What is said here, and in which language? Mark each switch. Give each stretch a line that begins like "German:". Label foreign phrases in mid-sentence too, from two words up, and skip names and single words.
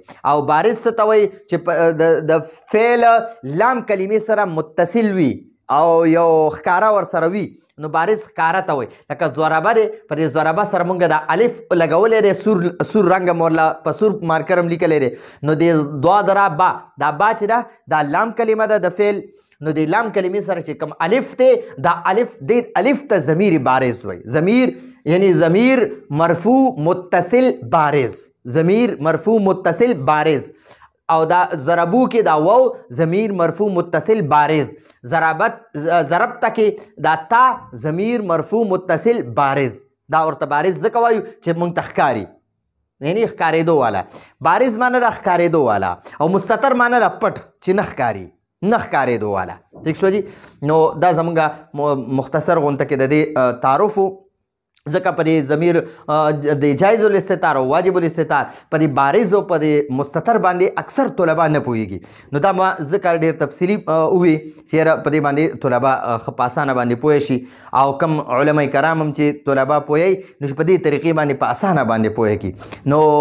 Pashto: او بارز څه ته وایي چې د فعل لام کلمې سره متصل وي او یو ښکاره ورسره وي، نو بارز ښکاره ته وایي. لکه ضربه دی، په دې ضربه سره موږ د الف لګولی دی، سور رنګ مورله په سور مارکر هم لیکلی دی، نو د دوه درا با، دا با چې ده دا لام کلمه ده د فعل، نو د لام کلمې سره چې کوم الف دی دا الف د الف ته
Arabic: ضمیر بارز
Pashto: وای
Arabic: ضمیر یعنی ضمیر مرفوع متصل بارز ضمیر مرفوع متصل بارز
Pashto: او دا ضربو کې دا واو
Arabic: ضمیر مرفوع متصل بارز
Pashto: ضربت کې دا تا
Arabic: ضمیر مرفوع متصل بارز
Pashto: دا ورته بارز ځکه وایو چې موږ ته ښکاري یعنی ښکارېدو والا بارز معنی دا ښکارېدو والا او مستتر معنی دا پټ چې نه ښکاري نه ښکارېدو والا ٹھیک شو جی نو دا زمونږ مختصر غونته کې د دې تعارف ځکه په دې ضمیر د
Arabic: جایز الاستتار
Pashto: او
Arabic: واجب الاستتار
Pashto: په دې بارز او په دې مستتر باندې اکثر طلبا نه پوهیږي نو دا ما ځکه ډېر تفصیلي ووي چې په دې باندې طلبا ښه په اسانه باندې پوه شي او کم علما کرام هم چې طلبا پوهی نو په دې طریقې باندې په اسانه باندې پوه کړي